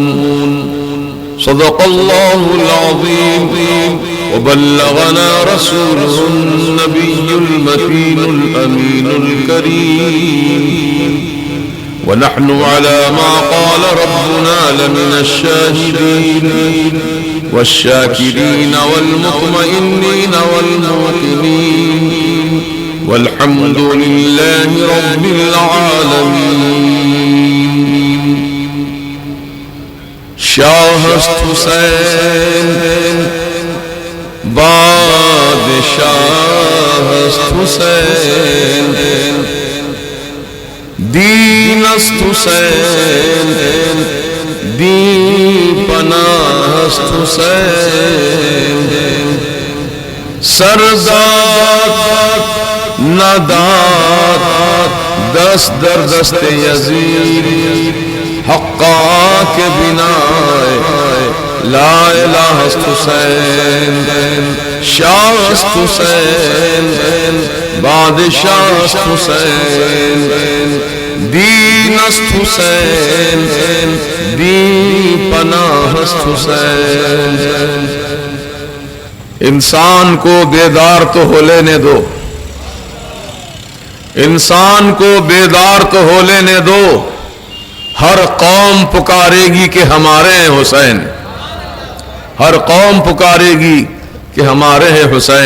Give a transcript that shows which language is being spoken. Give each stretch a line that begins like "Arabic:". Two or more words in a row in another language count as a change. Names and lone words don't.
Arabic: صدق الله العظيم، وبلغنا رسوله النبي المكين الأمين الكريم، ونحن على ما قال ربنا لمن الشاهدين والشاكرين والمطمئنين والموقنين، والحمد لله رب العالمين.
Persian: شاہ حسین بادشاہ حسین، دین است حسین، دین پناہ است حسین، سرداد نداد دست در دست یزید، حقا کے بنا
Arabic: لا الہ
Persian: است حسین، شاہ است حسین، بادشاہ است حسین، دین است حسین، دین پناہ است حسین.
Urdu: انسان کو بیدار تو ہو لینے دو، انسان کو بیدار تو ہو لینے دو، ہر قوم پکارے گی کہ ہمارے ہیں حسین، ہر قوم پکارے گی کہ ہمارے ہیں حسین.